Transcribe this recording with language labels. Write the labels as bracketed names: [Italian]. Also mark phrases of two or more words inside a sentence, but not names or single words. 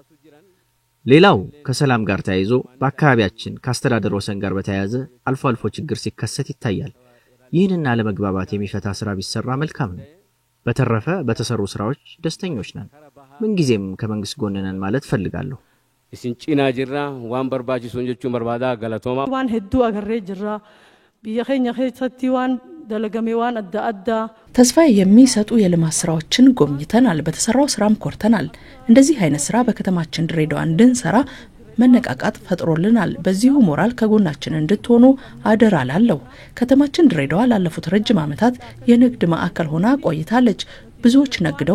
[Amharic] ሌላው ከሰላም ጋር ተያይዞ በአካባቢያችን ከአስተዳደር ወሰን ጋር በተያያዘ አልፎ አልፎ ችግር ሲከሰት ይታያል። ይህንና ለመግባባት የሚፈታ ስራ ቢሰራ መልካም ነው። በተረፈ በተሰሩ ስራዎች ደስተኞች ነን። ምንጊዜም ከመንግስት ጎን ነን ማለት ፈልጋለሁ። [Oromo] isin cina jirra waan barbaachisu jechuun barbaada galatoma waan hedduu agarree jirra biyya keenya keessatti waan dalagame waan adda [Amharic] ተስፋ የሚሰጡ የልማት ስራዎችን ጎብኝተናል። በተሰራው ስራም ኮርተናል። እንደዚህ አይነት ስራ በከተማችን ድሬዳዋ እንድንሰራ መነቃቃት ፈጥሮልናል። በዚሁ ሞራል ከጎናችን እንድትሆኑ አደራ ላለው ከተማችን ድሬዳዋ ላለፉት ረጅም ዓመታት የንግድ ማዕከል ሆና ቆይታለች። ብዙዎች ነግደው